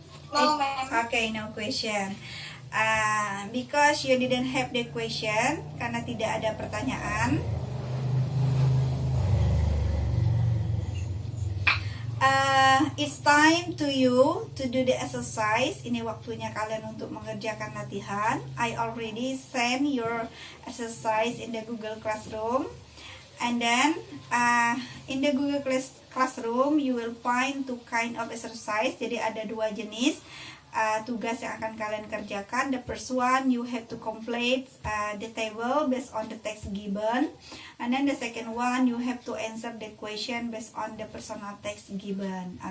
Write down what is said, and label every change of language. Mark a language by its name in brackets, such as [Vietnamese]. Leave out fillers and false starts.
[English] No, ma'am. Okay, no question. Because you didn't have the question, [Indonesian] karena tidak ada pertanyaan. [English] It's time to you to do the exercise. [Indonesian] Ini waktunya kalian untuk mengerjakan latihan. [English] I already send your exercise in the Google Classroom. And then in the Google Classroom you will find two kind of exercise. [Indonesian] Jadi ada dua jenis tugas yang akan kalian kerjakan. [English] The first one, you have to complete the table based on the text given. And then the second one, you have to answer the question based on the personal text given.